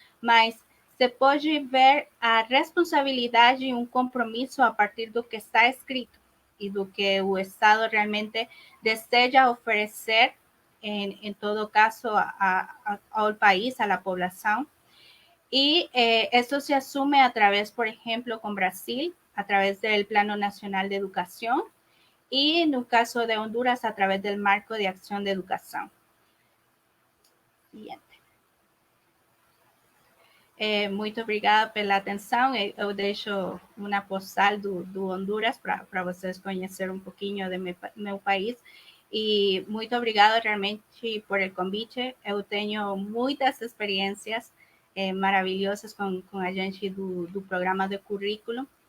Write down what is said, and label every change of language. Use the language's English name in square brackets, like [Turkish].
[Portuguese] mas se pode ver a responsabilidade e um compromisso a partir do que está escrito e do que o Estado realmente deseja oferecer, em todo caso, ao país, à população. [Spanish] Y esto se asume a través, por ejemplo, con Brasil, a través del Plano Nacional de Educación, y en el caso de Honduras, a través del Marco de Acción de Educación. Siguiente. [Portuguese] Muito obrigada pela atenção. Eu deixo uma postal do Honduras para vocês conhecerem um pouquinho de meu país. E muito obrigada realmente por el convite. Eu tenho muitas experiências maravilhosas com a gente do programa de currículo.